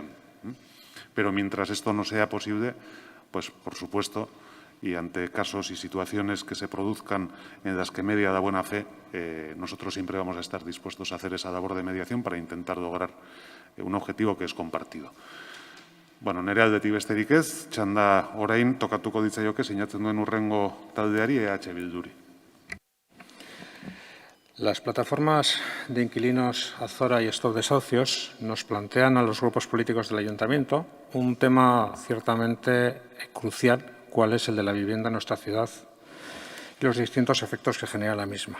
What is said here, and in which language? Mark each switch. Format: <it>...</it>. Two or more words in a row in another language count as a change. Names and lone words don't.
<es>Pero mientras esto no sea posible, pues por supuesto, y ante casos y situaciones que se produzcan en las que media la buena fe, nosotros siempre vamos a estar dispuestos a hacer esa labor de mediación para intentar lograr un objetivo que es compartido.</es> <eu>Bueno, nire aldetik besterik ez, txanda orain tokatuko ditzaioke sinatzen duen hurrengo taldeari EH Bilduri.</eu> <es>Las plataformas de inquilinos Azora y Stop Desahucios nos plantean a los grupos políticos del Ayuntamiento un tema ciertamente crucial, cuál es el de la vivienda en nuestra ciudad y los distintos efectos que genera la misma.</es>